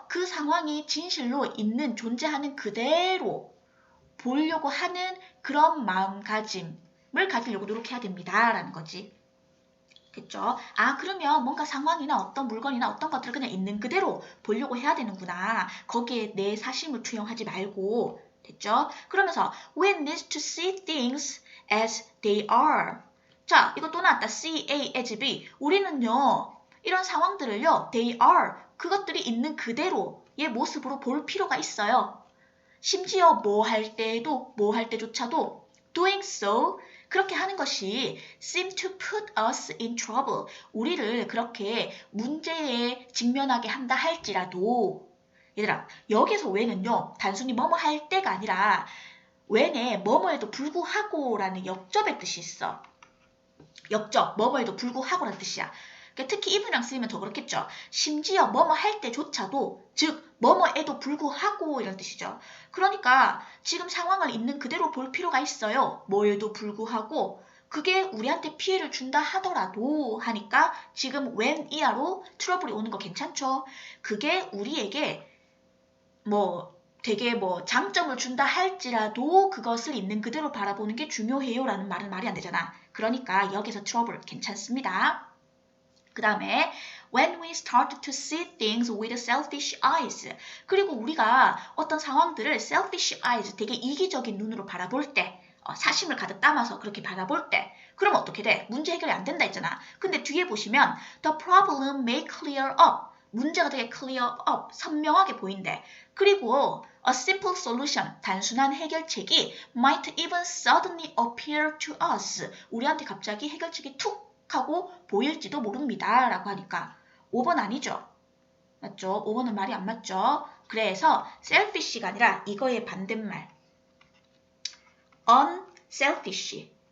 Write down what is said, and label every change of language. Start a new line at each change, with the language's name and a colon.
Korean: 그 상황이 진실로 있는, 존재하는 그대로 보려고 하는 그런 마음가짐을 가지려고 노력해야 됩니다. 라는 거지. 됐죠? 아, 그러면 뭔가 상황이나 어떤 물건이나 어떤 것들을 그냥 있는 그대로 보려고 해야 되는구나. 거기에 내 사심을 투영하지 말고. 됐죠? 그러면서
English: we need to see things as they are.
Korean: 자, 이거 또 나왔다.
English: see A as B.
Korean: 우리는요, 이런 상황들을요, they are. 그것들이 있는 그대로의 모습으로 볼 필요가 있어요. 심지어 뭐 할 때조차도
English: doing so,
Korean: 그렇게 하는 것이
English: seem to put us in trouble.
Korean: 우리를 그렇게 문제에 직면하게 한다 할지라도, 얘들아, 여기서 when은요, 단순히 뭐뭐 할 때가 아니라 when에 뭐뭐에도 불구하고 라는 역접의 뜻이 있어. 역접, 뭐뭐에도 불구하고라는 뜻이야. 특히 이분이랑 쓰이면 더 그렇겠죠. 심지어 뭐뭐 할 때조차도, 즉 뭐뭐에도 불구하고 이런 뜻이죠. 그러니까 지금 상황을 있는 그대로 볼 필요가 있어요. 뭐에도 불구하고 그게 우리한테 피해를 준다 하더라도 하니까 지금 when 이하로 트러블이 오는 거 괜찮죠. 그게 우리에게 되게 장점을 준다 할지라도 그것을 있는 그대로 바라보는 게 중요해요 라는 말은 말이 안 되잖아. 그러니까 여기서 트러블 괜찮습니다.
English: 그 다음에 when we start to see things with selfish eyes.
Korean: 그리고 우리가 어떤 상황들을
English: selfish eyes,
Korean: 되게 이기적인 눈으로 바라볼 때, 사심을 가득 담아서 그렇게 바라볼 때, 그럼 어떻게 돼? 문제 해결이 안 된다 했잖아. 근데 뒤에 보시면
English: the problem may clear up.
Korean: 문제가 되게
English: clear up,
Korean: 선명하게 보인대.
English: 그리고 a simple solution,
Korean: 단순한 해결책이
English: might even suddenly appear to us.
Korean: 우리한테 갑자기 해결책이 툭 하고 보일지도 모릅니다. 라고 하니까 5번 아니죠? 맞죠? 5번은 말이 안 맞죠? 그래서 selfish가 아니라 이거의 반대말 unselfish.